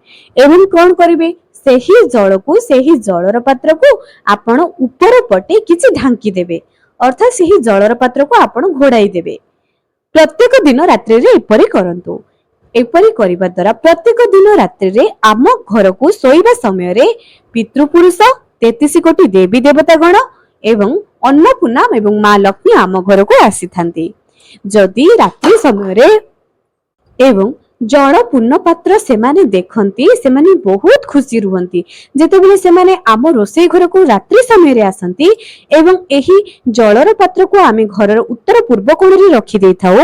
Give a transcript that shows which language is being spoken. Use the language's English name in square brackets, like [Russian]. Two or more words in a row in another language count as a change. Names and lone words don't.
[Odia] ଏବଂ କୋଣ କରିବେ, ସେହି ଜଳ କୁ ସେହି ଜଳର ପାତ୍ର କୁ ଆପଣ ଉପର ପଟେ କିଛି ଢାଙ୍କି ଦେବେ, ଅର୍ଥାତ ସେହି ଜଳର ପାତ୍ର କୁ ଆପଣ ଘୋଡ଼ାଇ ଦେବେ। ପ୍ରତ୍ୟେକ ଦିନ ରାତ୍ରି ରେ ଏପରି କରନ୍ତୁ। ଏପରି କରିବା ଦ୍ୱାରା ପ୍ରତ୍ୟେକ ଦିନ ରାତ୍ରି ରେ ଆମ ଘର କୁ ଶୋଇବା ସମୟ ରେ ପିତୃପୁରୁଷ 33 କୋଟି ଦେବୀ ଦେବତା ଗଣ ଏବଂ ଅନ୍ନପୂର୍ଣ୍ଣା ଏବଂ ମା ଲକ୍ଷ୍ମୀ ଆମ ଘର କୁ ଆସି ଥାନ୍ତି। ଯଦି ରାତ୍ରି ସମୟ ରେ ଏବଂ ଜଳ ପୂର୍ଣ୍ଣ ପାତ୍ର ସେମାନେ ଦେଖନ୍ତି ସେମାନେ ବହୁତ ଖୁସି ରହନ୍ତି ଯେତେବେଳେ ସେମାନେ ଆମ ରୋଷେଇ ଘର କୁ ରାତ୍ରି ସମୟ ରେ ଆସନ୍ତି ଏବଂ ଏହି ଜଳର ପାତ୍ର କୁ ଆମେ ଘରର ଉତ୍ତର ପୂର୍ବ କୋଣ ରେ ରଖି ଦେଇ ଥାଉ।